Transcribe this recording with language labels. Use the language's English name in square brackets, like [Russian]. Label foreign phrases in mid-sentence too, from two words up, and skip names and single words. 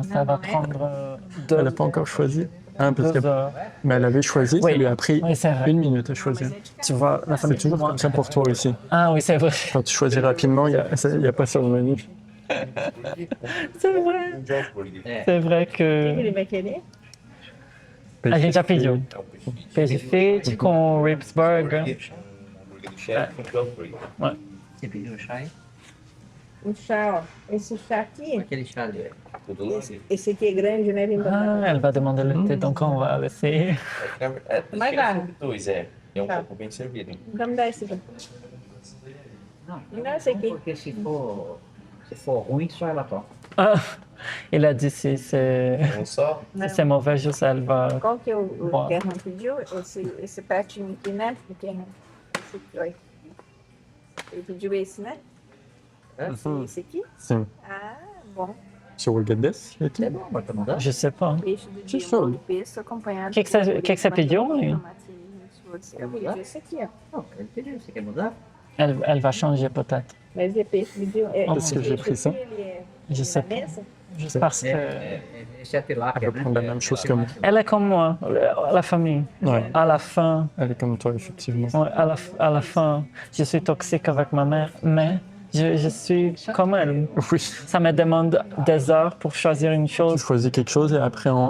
[French] Ça va prendre Elle n'a pas encore choisi. Hein, parce 2 que, heures. mais elle avait choisi, Oui. ça lui a pris Oui, c'est vrai. 1 minute à choisir. Tu vois, la C'est famille. toujours comme ça pour toi aussi. Ah oui, c'est vrai. Quand tu choisis rapidement, il n'y a pas sur le menu. C'est vrai. C'est vrai que. [Portuguese] Ele vai querer? A gente já pediu. Peixe frito com [English] ribs burger. [Portuguese] Hambúrguer do chefe com Pillsbury. Você pediu o chá aí? Um chá, ó. Esse chá aqui, Aquele chá ali. Tudo lá. esse aqui é grande, né? Vem [French] Ah, elle va demander le thé, donc on va laisser. [Portuguese] Mas dá. Dois, é. E é um Tá. pouco bem servido. Hein? Então me dá esse aqui. Não, Não, esse aqui. porque se for ruim, só ela toca. [French] Ah, il a dit si c'est [Portuguese] Só. [French] si c'est mauvais, juste elle va. [Portuguese] Qual que o Boa. German pediu? Esse pratinho aqui, né? Porque esse aqui, olha. Ele pediu esse, né? Esse aqui? Sim. Ah, bom. [English] So we'll get this? [Portuguese] É bom, mas tá mandando? [French] Je sais pas. [Portuguese] Peixe do dia, show. molho pesto acompanhado. Que que você pediu, mãe? Eu pedi esse aqui, ó. Não, ele pediu. Você quer mudar? [French] Elle va changer peut-être. [Portuguese] Mas é peixe pediu. É, [French] Parce que [Portuguese] esse [French] j'ai [Portuguese] peixe [French] pris ça. [Portuguese] aqui, ele é [French] Je sais pas. [Portuguese] mesa? [French] Juste parce que. [Portuguese] Esse é a [French] Elle [Portuguese] tilápia, [French] veut [Portuguese] né? [French] prendre la même chose que moi. Elle est comme moi, la famille. Ouais. À la fin, Elle est comme toi, effectivement. ouais, à la fin, je suis toxique avec ma mère, mais je suis comme elle. Oui. Ça me demande des heures pour choisir une Tu chose. choisis quelque chose et après, en